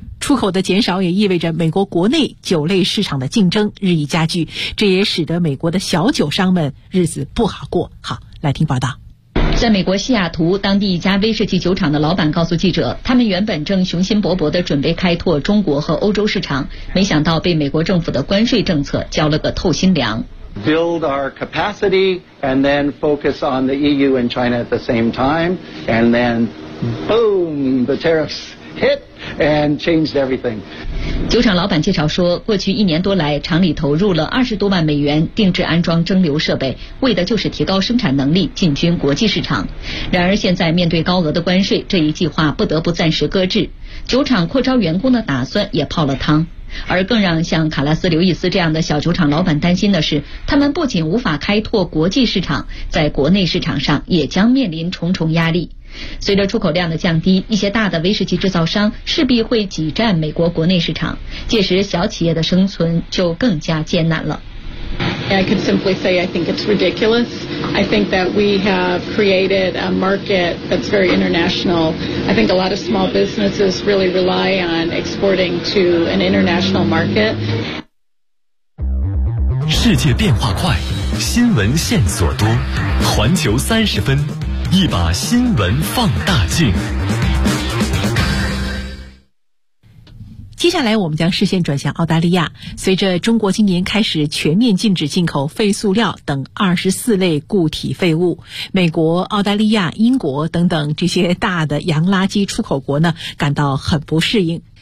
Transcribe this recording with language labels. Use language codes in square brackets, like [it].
[zh] 出口的减少也意味着美国国内酒类市场的竞争日益加剧，这也使得美国的小酒商们日子不好过。好，来听报道。在美国西雅图，当地一家威士忌酒厂的老板告诉记者，他们原本正雄心勃勃地准备开拓中国和欧洲市场，没想到被美国政府的关税政策浇了个透心凉。 [en] Build our capacity and then focus on the EU and China at the same time, and then boom, the tariffs hit and changed everything. [zh] 酒厂老板介绍说，过去一年多来，厂里投入了20多万美元定制安装蒸馏设备，为的就是提高生产能力，进军国际市场。然而现在面对高额的关税，这一计划不得不暂时搁置，酒厂扩招员工的打算也泡了汤。而更让像卡拉斯·刘易斯这样的小酒厂老板担心的是，他们不仅无法开拓国际市场，在国内市场上也将面临重重压力。随着出口量的降低，一些大的威士忌制造商势必会挤占美国国内市场，届时小企业的生存就更加艰难了。 [en] I could simply say I think it's ridiculous. I think that we have created a market that's very international. I think a lot of small businesses really rely on exporting to an international market. [zh] 世界变化快，新闻线索多，环球三十分，一把新闻放大镜。接下来我们将视线转向澳大利亚。随着中国今年开始全面禁止进口废塑料等24类固体废物，美国、澳大利亚、英国等等这些大的洋垃圾出口国呢，感到很不适应。